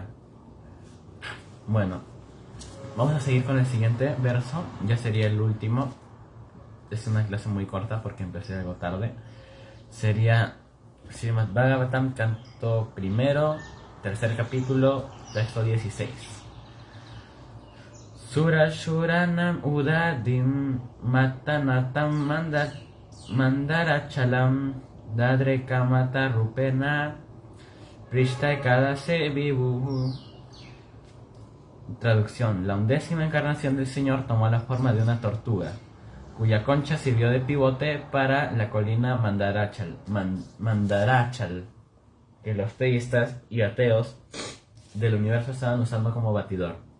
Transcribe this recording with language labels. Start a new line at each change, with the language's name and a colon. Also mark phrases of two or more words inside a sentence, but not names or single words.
Spanish: Bueno, vamos a seguir con el siguiente verso. Ya sería el último. Es una clase muy corta porque empecé algo tarde. Sería Srimad Bhagavatam, canto primero, tercer capítulo, texto 16.
Sanskrit: Surashuranam udadim matanatam mandarachalam dadre kamata rupena prishta kadase vivu.
Spanish: Traducción: la 11ª encarnación del Señor tomó la forma de una tortuga, cuya concha sirvió de pivote para la colina Mandarachal, que los teístas y ateos del universo estaban usando como batidor.